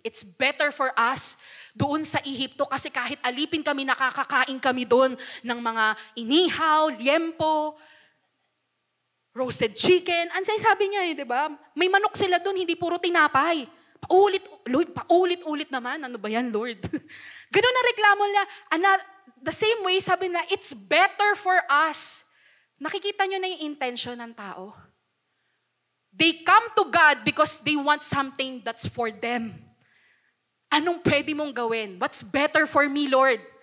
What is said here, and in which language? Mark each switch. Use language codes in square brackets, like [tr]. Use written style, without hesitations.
[en] It's better for us [tl] doon sa Ehipto kasi kahit alipin kami, nakakakain kami doon ng mga inihaw, liempo, roasted chicken. Ang sabi niya, di ba? May manok sila doon, hindi puro tinapay. Paulit-ulit naman. Ano ba yan, Lord? Ganun na reklamo niya. [en] The same way, [tl] sabi na, [en] it's better for us. [tl] Nakikita niyo na yung intention ng tao. [en] They come to God because they want something that's for them. [tl] Anong pwede mong gawin? [en] What's better for me, Lord?